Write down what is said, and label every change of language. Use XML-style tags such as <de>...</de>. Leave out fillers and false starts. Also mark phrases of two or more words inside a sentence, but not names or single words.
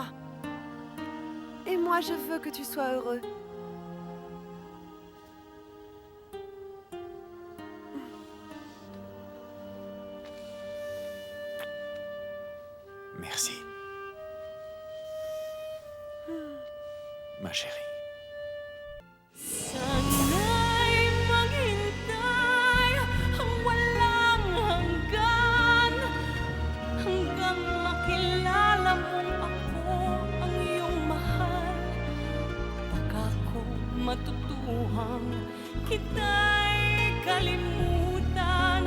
<fr>Et moi, je veux que tu sois heureux. Merci. Ma chérie.</fr> <tl>Sana'y maghintay ang walang hanggan hanggang makilala mong ako ang iyong mahal. Baka ko matutuhang kita'y kalimutan.</tl>